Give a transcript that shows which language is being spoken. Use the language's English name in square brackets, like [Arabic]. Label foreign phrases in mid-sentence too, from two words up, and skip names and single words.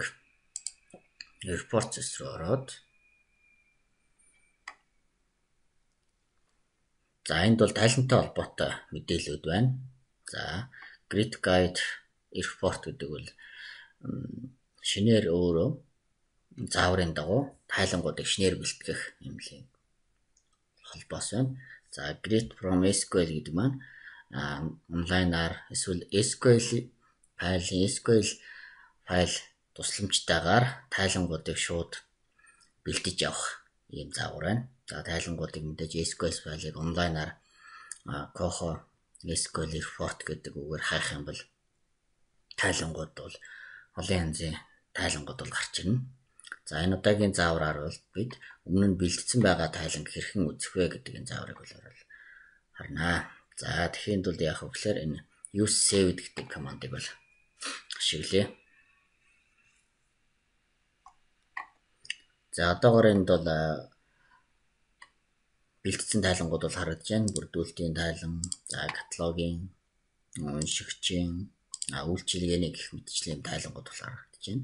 [Mongolian] Report зэс рүү ороод за энд бол тайлантай холбоотой мэдээлэлүүд байна. За [English] grid guide report [Mongolian] гэдэг бол шинээр өөрөө зааврын дагуу тайлангуудыг шинээр бэлтгэх юм л холбоос байна. За [English] grid from SQL [Mongolian] гэдэг маань онлайнаар эсвэл SQL файл тусламжтайгаар тайлангуудыг шууд бэлтэж явах ийм заавар байна. За тайлангуудыг мэдээж SQL файлыг онлайнаар [English] Coco SQL report [Mongolian] гэдэг үгээр хайх юм бол тайлангууд бол олон янзын тайлангууд бол гарч ирнэ. За энэ удаагийн заавраар бол бид өмнө нь бэлтгэсэн байгаа тайланг хэрхэн үзэх вэ гэдэг энэ зааврыг бол харнаа. За тэгэхээр бол яах вэ гэхээр энэ [English] use saved [Mongolian] гэдэг командыг бол ашиглая. За одоогоор энд бол бэлтгэсэн тайлангууд бол харагдаж байна. Бүрдүүлэлтийн тайлан, за каталогийн, уншигчийн, үйлчилгээний гэх мэтчлийн тайлангууд бол харагдаж байна.